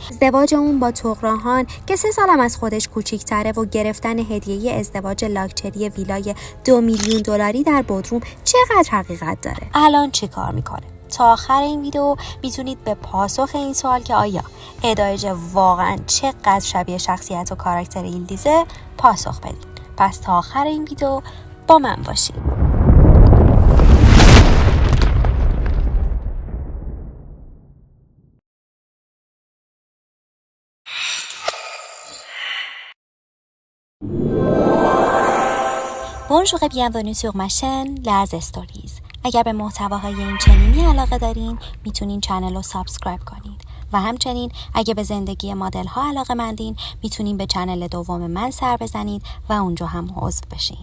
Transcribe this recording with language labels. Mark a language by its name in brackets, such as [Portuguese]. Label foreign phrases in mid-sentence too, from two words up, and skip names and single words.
[Persian] ازدواج اون با طغراهان که 3 سالم از خودش کوچیک‌تره و گرفتن هدیه ازدواج لاکچری ویلای 2 میلیون دلاری در بودروم چقدر حقیقت داره؟ الان چی کار میکنه؟ تا آخر این ویدیو میتونید به پاسخ این سوال که آیا ادا ایجه واقعا چقدر شبیه شخصیت و کاراکتر ییلدیزه پاسخ بدید. پس تا آخر این ویدیو با من باشید. [French] Bonjour et bienvenue sur ma chaîne Laz Stories. [Persian] اگر به محتواهای این چنینی علاقه دارین میتونین چنل رو سابسکرایب کنید و همچنین اگه به زندگی مدل ها علاقه مندین میتونین به چنل دوم من سر بزنید و اونجا هم عضو بشین.